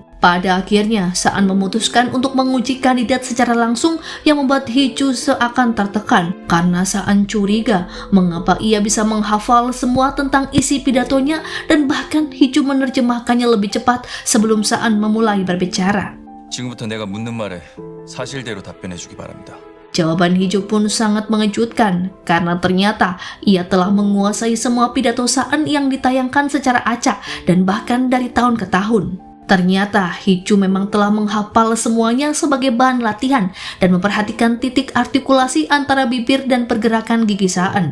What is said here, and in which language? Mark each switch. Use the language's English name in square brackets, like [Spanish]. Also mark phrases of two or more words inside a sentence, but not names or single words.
[Indonesian] Pada akhirnya, Saan memutuskan untuk menguji kandidat secara langsung yang membuat Hiju seakan tertekan karena Saan curiga mengapa ia bisa menghafal semua tentang isi pidatonya dan bahkan Hiju menerjemahkannya lebih cepat sebelum Saan memulai berbicara. [Korean] 지금부터 내가 묻는 말에 사실대로 답변해주기 바랍니다. [Indonesian] Jawaban Hiju pun sangat mengejutkan karena ternyata ia telah menguasai semua pidato Saan yang ditayangkan secara acak dan bahkan dari tahun ke tahun. Ternyata Hiju memang telah menghafal semuanya sebagai bahan latihan dan memperhatikan titik artikulasi antara bibir dan pergerakan gigi Saan.